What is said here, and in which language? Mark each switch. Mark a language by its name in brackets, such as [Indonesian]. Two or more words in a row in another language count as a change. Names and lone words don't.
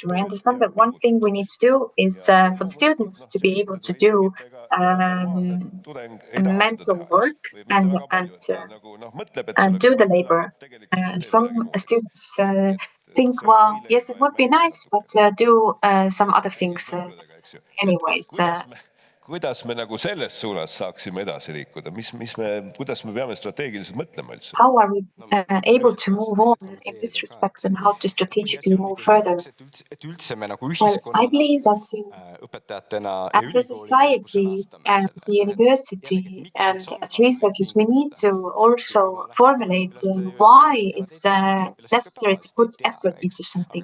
[English] I understand that one thing we need to do is for the students to be able to do mental work and do the labor. Some students think, well, yes, it would be nice, but do some other things anyways. [Estonian] Kuidas me nagu selles suunas saaksime edasi liikuda? Kuidas me peame strateegiliselt mõtlema üldse? [English] How are we able to move on in this respect and how to strategically move further? Well, I believe that as a society, as a university, and as researchers, we need to also formulate why it's necessary to put effort into something.